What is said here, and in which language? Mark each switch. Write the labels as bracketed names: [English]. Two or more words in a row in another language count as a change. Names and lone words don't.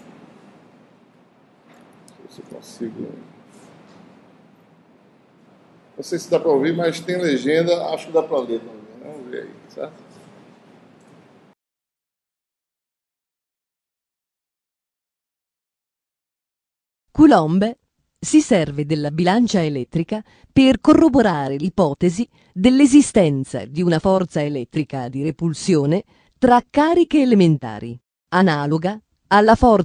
[Portuguese] Se eu consigo. Não sei se dá para ouvir, mas tem legenda, acho que dá para ler também. Vamos ver aí, certo? [Italian] Coulomb si serve della bilancia elettrica per corroborare l'ipotesi dell'esistenza di una forza elettrica di repulsione tra cariche elementari, analoga alla forza